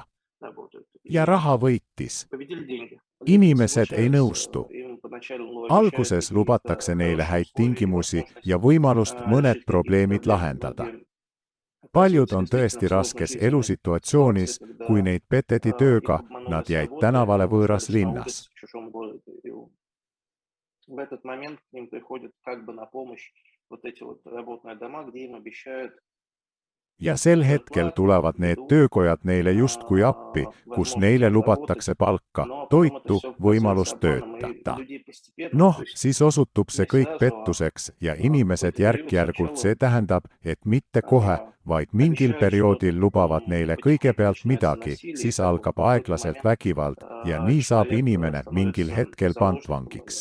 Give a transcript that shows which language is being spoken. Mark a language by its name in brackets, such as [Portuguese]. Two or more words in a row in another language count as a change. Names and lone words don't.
[Estonian] Ja raha võitis. Inimesed ei nõustu. Alguses lubatakse neile häid tingimusi ja võimalust mõned probleemid lahendada. Paljud on tõesti raskes elusituatsioonis, kui neid peteti tööga, nad jäid tänavale võõras linnas. [Russian] В этот момент к ним приходят как бы на помощь вот эти вот работные дома, где им обещают [Estonian] Ja sel hetkel tulevad need töökojad neile justkui appi, kus neile lubatakse palka, toitu, võimalust töötada. Noh, siis osutub see kõik pettuseks ja inimesed järk-järgult see tähendab, et mitte kohe, vaid mingil perioodil lubavad neile kõigepealt midagi, siis algab aeglaselt vägivald ja nii saab inimene mingil hetkel pantvangiks.